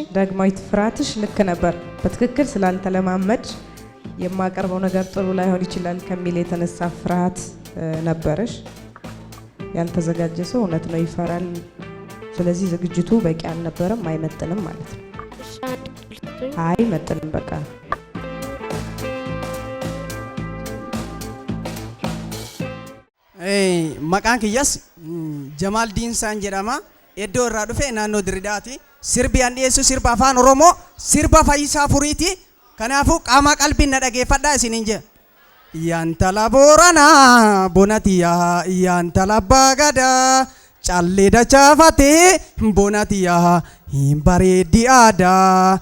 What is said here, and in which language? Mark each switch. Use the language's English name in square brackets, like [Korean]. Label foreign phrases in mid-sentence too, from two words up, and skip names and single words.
[Amharic] ዳግማዊት ፍርሃትሽ ልክ ነበር። በትክክል ስላልተለማመድ የማቀርበው ነገር ጥሩ ላይሆን ይችላል ከሚል የተነሳ ፍርሃት ነበረሽ። ያልተዘጋጀ ሰው እውነት ነው ይፈራል። ስለዚህ ዝግጅቱ በቂ አልነበረም፣ አይመጥንም ማለት ነው። አይመጥንም በቃ [Oromo] maqaan kiyyas Jamaal Diinsaan jedhama. Iddoo irraa dhufe naannoo Dirridaati. Sirbi an dhiyeessu sirba afaan Oromoo, sirba Fayyisaa Furiiti. Kanaafuu qaama qalbiin na dhageeffadhaa isiniin jedha. Yantala Booranaa bonatiyaa, yantala Abbaa Gadaa, callee dachaafatee bonatiyaa, hin bareeddi aadaa.